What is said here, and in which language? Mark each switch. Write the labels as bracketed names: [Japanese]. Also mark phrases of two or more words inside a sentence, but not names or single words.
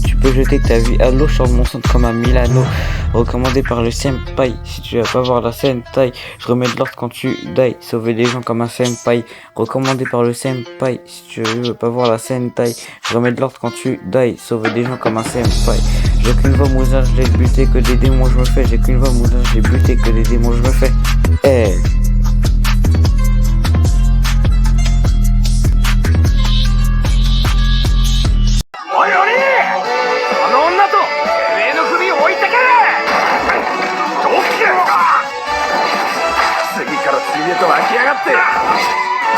[French] Tu peux jeter ta vie à l'eau, je sors de mon centre comme un Milano. Recommandé par le senpai, si tu vas pas voir la sentai, je remets de l'ordre quand tu die. Sauver des gens comme un senpai, recommandé par le senpai, si tu veux pas voir la sentai, je remets de l'ordre quand tu die. Sauver des gens comme un senpai. J'ai qu'une voix, Muzan, je l'ai buté, que des démons je me fais. J'ai qu'une voix, Muzan, je l'ai buté, que des démons je me fais. Eh. [Japanese] おいおり、あの女とてめえの首を置いてけ。どっけ。次から次へと湧き上がって